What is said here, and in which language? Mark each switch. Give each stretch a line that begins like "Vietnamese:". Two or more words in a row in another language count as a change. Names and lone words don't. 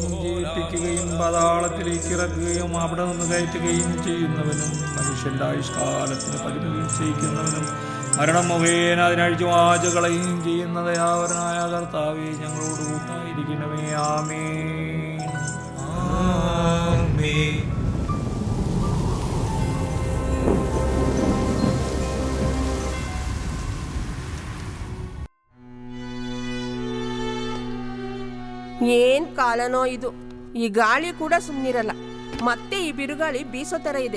Malayalam: ജീവിപ്പിക്കുകയും പാതാളത്തിലേക്ക് ഇറക്കുകയും അവിടെ നിന്ന് കയറ്റുകയും ചെയ്യുന്നവനും മനുഷ്യന്റെ ആയുഷ്കാലത്തിന് പതിവ് നിശ്ചയിക്കുന്നവനും മരണം മുഖേന അതിനഴിച്ചു വാചകളയും ചെയ്യുന്ന ദയാവരനായ കർത്താവേ, ഞങ്ങളോട് കൂട്ടായിരിക്കണമേ. ആമേൻ ആമേൻ.
Kannada: ಏನ್ ಕಾಲನೋ ಇದು. ಈ ಗಾಳಿ ಕೂಡ ಸುಮ್ಮನಿರಲ್ಲ. ಮತ್ತೆ ಈ ಬಿರುಗಾಳಿ ಬೀಸೋ ಥರ ಇದೆ.